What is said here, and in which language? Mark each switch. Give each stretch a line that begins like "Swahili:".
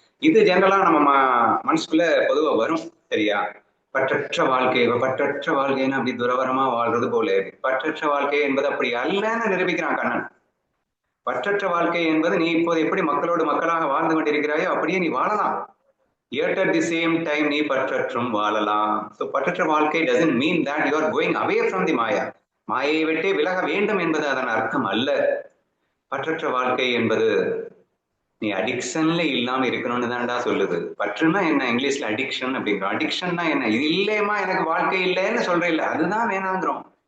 Tamil: இது ஜெனரலா நம்ம மனசுக்குள்ள பொதுவா வரும். சரியா? பற்றற்ற வாழ்க்கை, பற்றற்ற வாழ்க்கைன்னு அப்படி துறவரமா வாழ்றது போல. பற்றற்ற வாழ்க்கை என்பது அப்படி அல்லன்னு நிரூபிக்கிறான் கண்ணன். பற்றற்ற வாழ்க்கை என்பது நீ இப்போது எப்படி மக்களோடு மக்களாக வாழ்ந்து கொண்டிருக்கிறாயோ அப்படியே நீ வாழலாம்.
English: Yet at the same time
Tamil: நீ பற்றற்றும் வாழலாம்.
English: So
Tamil: பற்றற்ற வாழ்க்கை
English: doesn't mean that you are going away from the Maya.
Tamil: மாயை விட்டே விலக வேண்டும் என்பது அதன் அர்த்தம் அல்ல. பற்றற்ற வாழ்க்கை என்பது நீ அடிக்ஷன்ல இல்லாம இருக்கணும்னு தான்டா சொல்லுது. பற்றுனா என்ன? இங்கிலீஷ்ல அடிக்ஷன் அப்படிங்கிறோம். அடிக்ஷன்னா என்ன? இது இல்லையமா எனக்கு வாழ்க்கை இல்லைன்னு சொல்றேன், இல்லை அதுதான் வேணாங்கிறோம்.